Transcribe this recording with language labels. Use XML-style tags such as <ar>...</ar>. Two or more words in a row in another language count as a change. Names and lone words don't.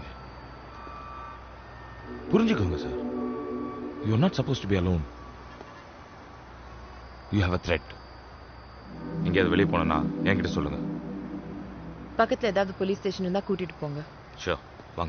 <ta>புரிஞ்சுக்கோங்க சார்.</ta> <en>You are not supposed to be alone. You have a threat.</en> <ta>எங்கேயாவது வெளியே போனா என்கிட்ட சொல்லுங்க. பக்கத்துல ஏதாவது போலீஸ் ஸ்டேஷன் இருந்தா கூட்டிட்டு போங்க. ஷூர், வாங்க.</ta>